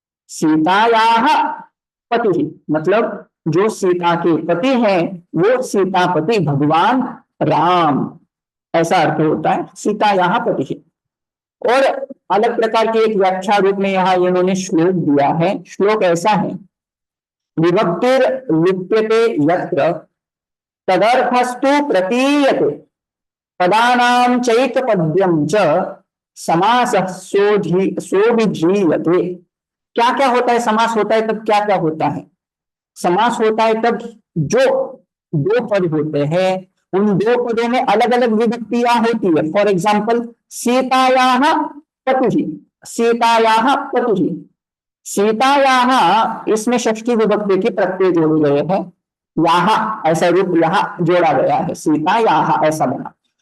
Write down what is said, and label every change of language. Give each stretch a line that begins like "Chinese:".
Sanskrit: सीतायाः पति,
Hindi: मतलब जो सीता के पति हैं वो सीतापति भगवान राम, ऐसा अर्थ होता है सीतायाः पति। और अलग प्रकार की एक व्याख्या रूप में यहाँ इन्होंने श्लोक दिया है। श्लोक ऐसा है,
Sanskrit: विभक्तिर लिप्यते यत्र तदर्थस्तु प्रतीयते पदानां चैकपद्यं च समासः सोभिधीयते।
Hindi: क्या क्या होता है समास होता है तब क्या क्या होता है? समास होता है तब जो दो पद होते हैं उन दो पदों में अलग अलग विभक्तियां होती है।
English: for example
Sanskrit: सीतायाः पतिः, सीतायाः पतिः,
Hindi: सीतायाः इसमें षष्ठी विभक्ति के प्रत्यय जोड़े गए हैं, यहाँ ऐसा रूप यहाँ जोड़ा गया है, सीतायाः ऐसा बना।